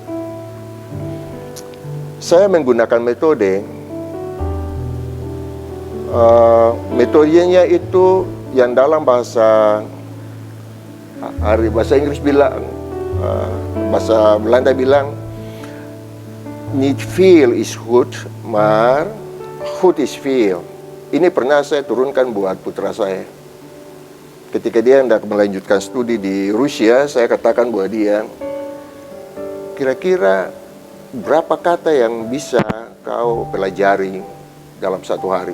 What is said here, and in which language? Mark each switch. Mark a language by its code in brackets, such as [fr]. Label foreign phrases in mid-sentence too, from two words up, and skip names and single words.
[id] Saya menggunakan metodenya itu yang dalam bahasa Inggris bilang, bahasa Belanda bilang, [nl] niet veel is goed, maar goed is veel. [id] Ini pernah saya turunkan buat putra saya. Ketika dia hendak melanjutkan studi di Rusia, saya katakan buat dia, kira-kira berapa kata yang bisa kau pelajari dalam 1 hari?